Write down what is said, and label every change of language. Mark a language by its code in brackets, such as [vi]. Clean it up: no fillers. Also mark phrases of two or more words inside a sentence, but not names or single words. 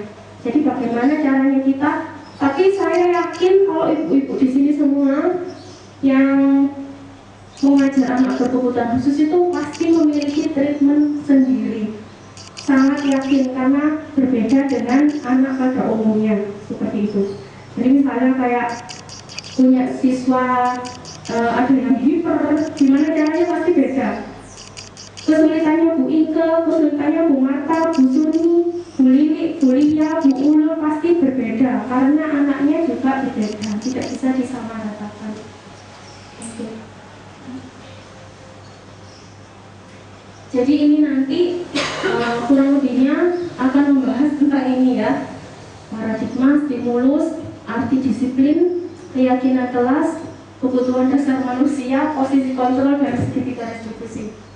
[id] Jadi bagaimana caranya kita? Tapi saya yakin kalau ibu-ibu di sini semua yang mengajar anak berkebutuhan khusus itu pasti memiliki treatment sendiri. Sangat yakin karena berbeda dengan anak pada umumnya seperti itu. Jadi misalnya kayak punya siswa ada yang hiper, gimana caranya pasti beda. Kesulitannya Bu Ike, kesulitannya Bu Marta, Bu Suni, Bu Lili, Bu Lia, Bu Ulul pasti berbeda karena anaknya juga berbeda, tidak bisa disamaratakan. Jadi ini nanti kurang lebihnya akan membahas tentang ini ya, paradigma, stimulus, arti disiplin, keyakinan kelas, kebutuhan dasar manusia, posisi kontrol, dan segitiga restitusi.